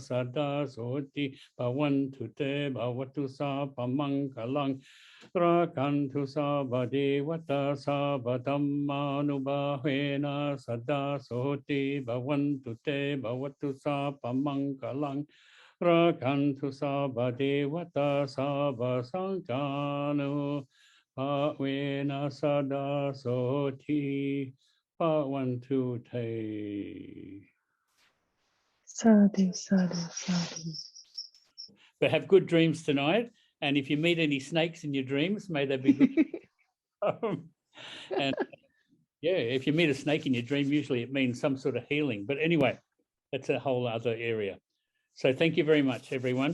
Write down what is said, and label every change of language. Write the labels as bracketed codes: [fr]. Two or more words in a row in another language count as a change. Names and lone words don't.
[pi] sada soti bhavantu te bhavatu sabha mangalang rakantu sabha devata sabha dhamma nupahvena sada soti bhavantu te bhavatu sabha mangalang rakantu sabha devata sabha sankano bhavena sada soti bhavantu te. Sadhu, sadhu, sadhu. [en] But have good dreams tonight, and if you meet any snakes in your dreams, may they be good. And yeah, if you meet a snake in your dream, usually it means some sort of healing. But anyway, that's a whole other area. So thank you very much, everyone.